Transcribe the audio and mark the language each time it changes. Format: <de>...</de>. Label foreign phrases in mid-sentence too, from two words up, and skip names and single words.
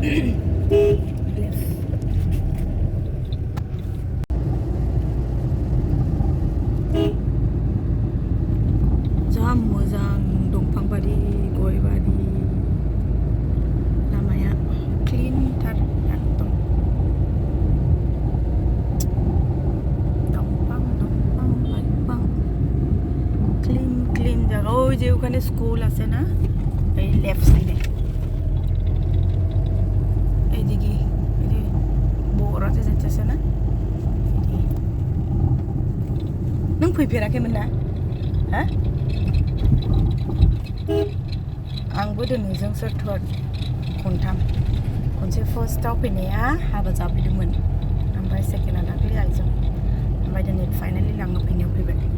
<brx>जा मोजां दंफांबारि, गयबारि, लामाया क्लिनथार एकदम. दंफां लाइफां क्लीन জায়গা.</brx> <bn>ওই যে ওখানে স্কুল আছে না, এই লেফট সাইডে.</bn> <brx>এইদিকে बर'आसो जायथासो ना. नों फैफेराखैमोन ना? हा? आंबो दिनैजोंसो थर्ड खनथाम. खनसे फार्स्टआव फैनाया हाबा जाफैदोंमोन, ओमफ्राय सेकेन्डआ दाख्लै आइजों, ओमफ्राय दिनै फाइनालि लांनो फैनायाव फैबाय.</brx>